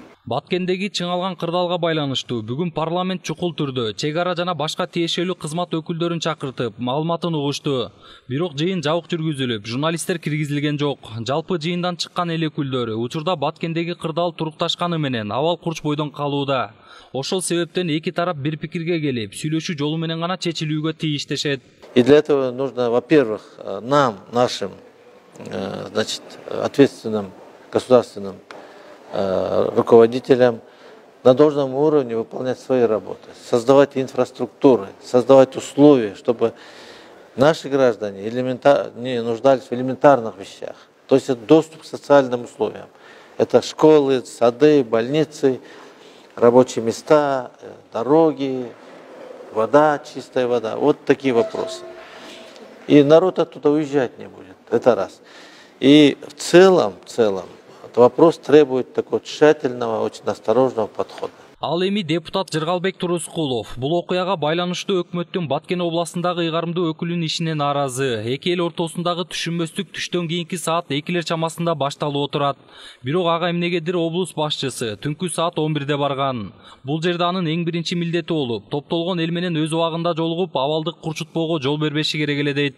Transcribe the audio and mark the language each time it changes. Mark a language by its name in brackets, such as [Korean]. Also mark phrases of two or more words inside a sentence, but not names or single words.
[Kyrgyz] Баткендеги чыңалган кырдаалга байланыштуу бүгүн парламент чукул түрдө чек ара жана башка тиешелүү кызмат өкүлдөрүн чакыртып, маалыматын угушту. Бирок жыйын жабык жүргүзүлүп, журналисттер киргизилген жок. Жалпы жыйындан чыккан эл өкүлдөрү учурда Баткендеги кырдаал турукташканы менен абал курч бойдон калууда. Ошол себептен эки тарап бир пикирге келип, сүйлөшүү жолу менен гана чечилүүгө тийиштешет. [Russian] И для этого нужно, во-первых, нам, нашим, ответственным государственным руководителям на должном уровне выполнять свои работы, создавать инфраструктуры, создавать условия, чтобы наши граждане не нуждались в элементарных вещах. То есть это доступ к социальным условиям. Это школы, сады, больницы, рабочие места, дороги, вода, чистая вода. Вот такие вопросы. И народ оттуда уезжать не будет. Это раз. И в целом, вопрос требует такого тщательного, очень осторожного подхода. [Kyrgyz] Ал эми депутат Жыргалбек Турускулов бул окуяга байланыштуу өкмөттүн Баткен областындагы ыйгарымдуу өкүлүнүн ишине нааразы. Эки эл ортосундагы түшүнбөстүк түштөн кийинки саат 2 чамасында башталып отурат. Бирок ага эмнегедир облус башчысы түнкү саат 11-де барган. Бул жерде анын эң биринчи милдети болуп, топтолгон эл менен өз убагында жолугуп, абалдык курчутпоого жол бербеши керек эле дейт.